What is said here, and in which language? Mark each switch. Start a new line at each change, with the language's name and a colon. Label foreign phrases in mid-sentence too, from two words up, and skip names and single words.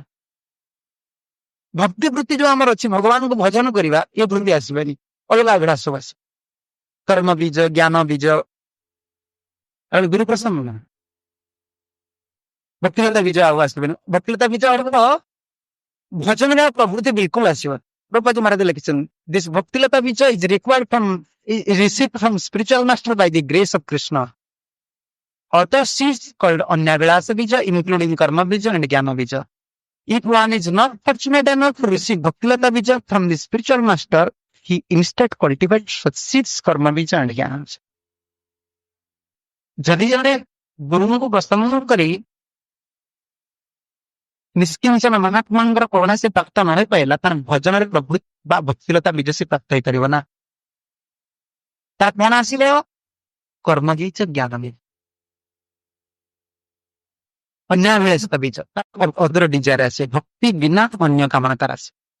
Odia: ଭକ୍ତି ବୃତ୍ତି ଯୋଉ ଆମର ଅଛି ଭଗବାନଙ୍କୁ ଭଜନ କରିବା, ଏ ବୃତ୍ତି ଆସିବନି, ଅଲଗା ଅଭିଳାଷ ଆସିବ। କର୍ମ ବୀଜ, ଜ୍ଞାନ ବୀଜ, ଗୁରୁ ପ୍ରସନ୍ନ ନା, ଭକ୍ତିଲତା ବୀଜ ଆଉ ଆସିବନି। ଭକ୍ତିଲତା ବୀଜ ଅର୍ଥ ଭଜନର ପ୍ରବୃତ୍ତି ବିଲକୁଲ ଆସିବ। ପ୍ରଭୁପାଦ ମହାରାଜ ଲେଖିଛନ୍ତି,
English: ଦିସ୍
Odia: ଭକ୍ତିଲତା ବୀଜ
English: is required from received from spiritual master by the grace of Krishna. Although she is called Anyavilasa Bija, including Karma Bija and Jnana Bija. If one is not fortunate enough to receive Bhaktilata Bija from the spiritual master, he instead cultivates succeeds Karma Bija and Jnana Bija.
Odia: ଯଦି ଜଣେ ଗୁରୁଙ୍କୁ ପ୍ରସନ୍ନ କରି ନିଷ୍କିଞ୍ଚନ ମହାତ୍ମାଙ୍କର କରୁଣା ସେ ପ୍ରାପ୍ତ ନ ହୋଇପାରିଲା, ତାର ଭଜନରେ ପ୍ରଭୃତି ବା ଭକ୍ତିଲତା ବୀଜ ସେ ପ୍ରାପ୍ତ ହେଇପାରିବ ନା। ତା କଣ ଆସିଲେ? କର୍ମ ବୀଜ, ଜ୍ଞାନ ବୀଜ, ଅନ୍ୟାଭିଳାଷ ବୀଜ,
English: other desire
Odia: ଆସେ, ଭକ୍ତି ବିନା ଅନ୍ୟ କାମନା ତାର ଆସେ।